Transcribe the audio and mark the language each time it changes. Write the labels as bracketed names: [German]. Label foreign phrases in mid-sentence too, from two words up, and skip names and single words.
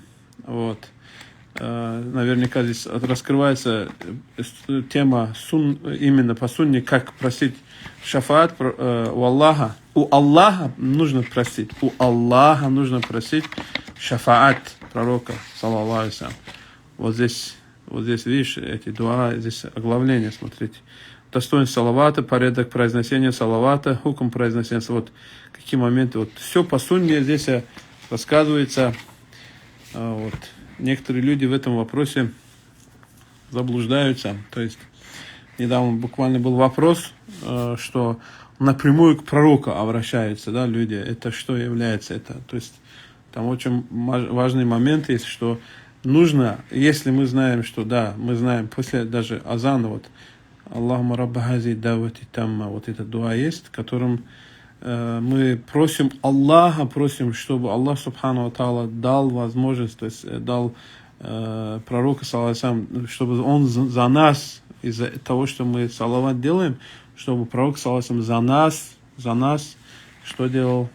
[Russian] Вот. Наверняка здесь раскрывается тема именно по сунне, как просить шафаат у Аллаха. У Аллаха нужно просить. У Аллаха нужно просить шафаат пророка, [Arabic] صلى الله عليه وسلم. [Russian] Вот здесь, видишь, эти дуа, здесь оглавление, смотрите. Достоинство салавата, порядок произношения салавата, хукм произношения, вот какие моменты. Вот все по сунне здесь рассказывается. Вот. Некоторые люди в этом вопросе заблуждаются. То есть недавно буквально был вопрос, что напрямую к пророку обращаются, да, люди. Это что является это? То есть там очень важный момент есть, что нужно, если мы знаем, что да, мы знаем после даже азана, вот [Arabic] اللهم رب هذه الدعوة التامة, [Russian] вот это дуа есть, которым мы просим Аллаха, просим, чтобы Аллах [Arabic] سبحانه وتعالى [Russian] дал возможность, то есть дал пророку, саллаллаху, чтобы он за нас, из-за того, что мы салават делаем, чтобы пророк, саллаллаху, за нас, что делал?